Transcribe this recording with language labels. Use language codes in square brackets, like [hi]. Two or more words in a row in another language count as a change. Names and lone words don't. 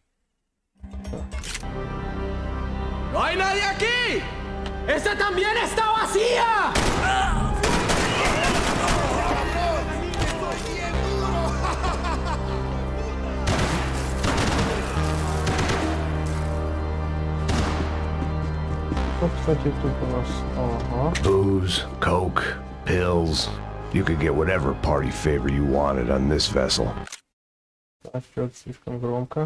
[es] ¡No hay nadie aquí! ¡Esta también está vacía! [ru] Что, кстати, тут у нас? Ага. [en] Booze, coke, pills. You could get whatever party favor you wanted on this vessel. [ru] Так, что-то слишком громко.